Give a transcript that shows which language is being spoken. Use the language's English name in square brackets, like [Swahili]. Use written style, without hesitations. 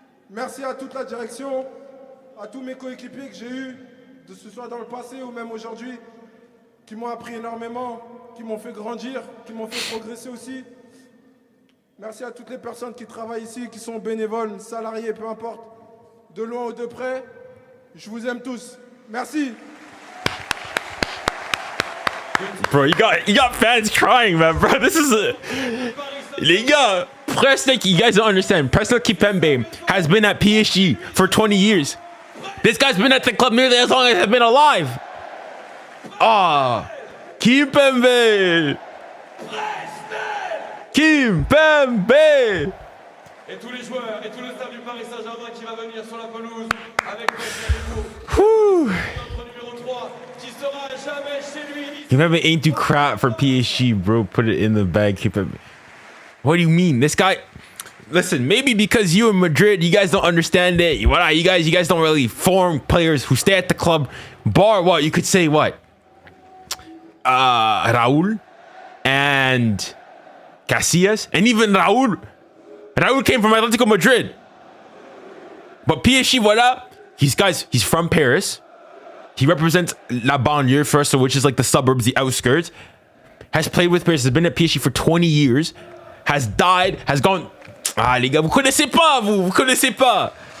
[French] Merci à toute la direction, à tous mes coéquipiers que j'ai eus, que ce soit dans le passé ou même aujourd'hui, qui m'ont appris énormément, qui m'ont fait grandir, qui m'ont fait progresser aussi. Merci à toutes les personnes qui travaillent ici, qui sont bénévoles, salariés, peu importe, de loin ou de près. Je vous aime tous. Merci. [English] Bro, you got fans crying, man, bro. This is a... [French] Les gars, [English] Preston, you guys don't understand. Preston 𝙊𝙾𝘼𝘾𝘼 has been at PSG for 20 years. This guy's been at the club nearly as long as I've been alive. Ah, 𝙊𝙾𝘼𝘾𝘼. 𝙊𝙾𝘼𝘾𝘼. [French] Et tous les joueurs et tout le staff du Paris Saint-Germain qui va venir sur la pelouse avec notre numéro 3 qui sera jamais chez lui. [English] 𝙊𝙾𝘼𝘾 ain't do crap for PSG, bro. Put it in the bag. What do you mean? This guy... Listen, maybe because you in Madrid, you guys don't understand it. You guys don't really form players who stay at the club. Bar what? You could say what? Raúl and Casillas, and even Raúl came from Atletico Madrid. But PSG, voila, he's from Paris. He represents La Banlieue first, so which is like the suburbs, the outskirts. Has played with Paris, has been at PSG for 20 years. Has died, has gone... [French] Ah les gars, vous connaissez pas, vous connaissez pas.